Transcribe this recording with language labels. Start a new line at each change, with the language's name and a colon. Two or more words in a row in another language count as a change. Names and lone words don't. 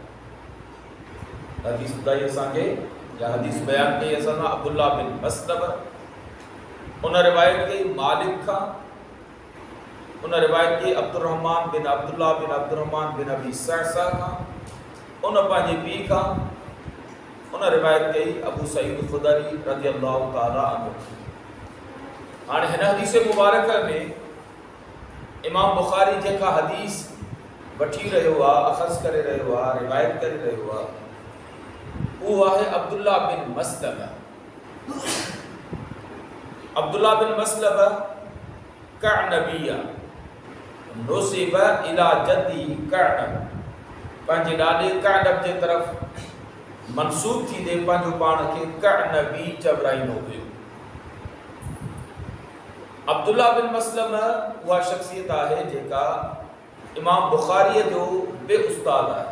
Sindhi: हदीस ॿुधाई असांखे या हदीस बयान कई असां अब्दुल्लाह बिन मस्लम। उन रिवायत कई मालिक खां, उन रिवायत कई अब्दुर्रहमान बिन अब्दुल्लाह बिन अब्दुर्रहमान बिन अबी सअसा खां, उन पंहिंजे पीउ खां, उन रिवायत कई अबू सईद खुदरी
Arabic: رضي الله تعالى عنه.
Sindhi: हाणे हिन हदीस मुबारक में इमाम बुखारी जेका हदीस वठी रहियो आहे, अख़ज़ करे रहियो आहे, रिवायत करे रहियो आहे, उहो आहे अब्दुल्लाह बिन मस्लम।
Arabic: عبد الله بن مسلم قعنبيا نسب إلى جدي قعنب.
Sindhi: पंहिंजे ॾाॾे कअनब जे तरफ़ मनसूब थींदे पंहिंजो पाण खे कअनबी चवराईंदो हुयो। अब्दुल्लाह बिन मस्लम उहा शख्सियत आहे जेका इमाम बुखारीअ जो बे उस्ताद आहे।